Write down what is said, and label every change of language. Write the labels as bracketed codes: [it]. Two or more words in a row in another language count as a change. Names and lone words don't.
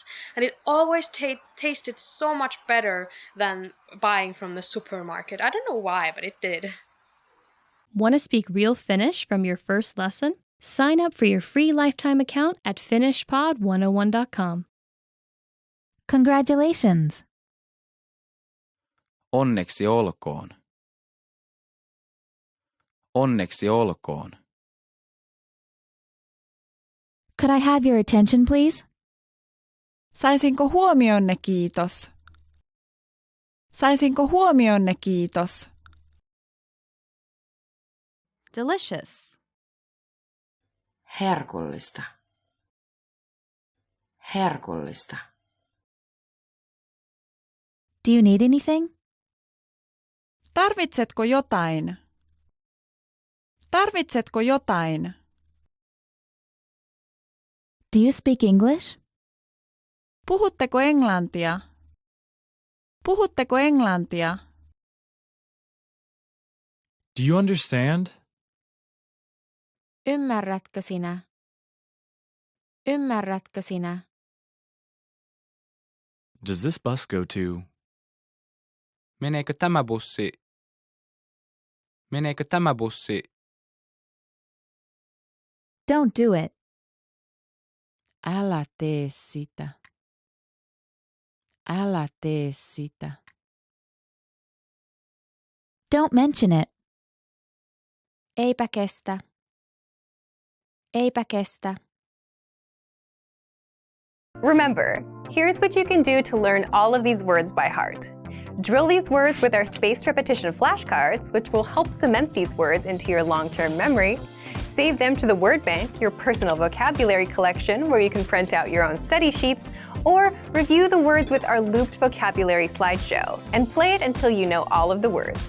[en] And it always tasted so much better than buying from the supermarket. I don't know why, but it did. Want to speak real Finnish from your first lesson? Sign up for your free lifetime account at finishpod101.com. Congratulations! [fi] Onneksi olkoon. Onneksi olkoon. [en] Could I have your attention, please? [fi] Saisinko huomionne, kiitos? Saisinko huomionne, kiitos? [en] Delicious. [fi] Herkullista. Herkullista. [en] Do you need anything? [fi] Tarvitsetko jotain? Tarvitsetko jotain? [en] Do you speak English? [fi] Puhutteko englantia? Puhutteko englantia? [en] Do you understand? [fi] Ymmärrätkö sinä? Ymmärrätkö sinä? [en] Does this bus go to? [fi] Meneekö tämä bussi? Meneekö tämä bussi? [en] Don't do it. [fi] Älä tee sitä. Älä tee sitä. [en] Don't mention it. [fi] Eipä kestä. Eipä kestä. [en] Remember, here's what you can do to learn all of these words by heart. Drill these words with our spaced repetition flashcards, which will help cement these words into your long-term memory. Save them to the word bank, your personal vocabulary collection, where you can print out your own study sheets, or review the words with our looped vocabulary slideshow, and play it until you know all of the words.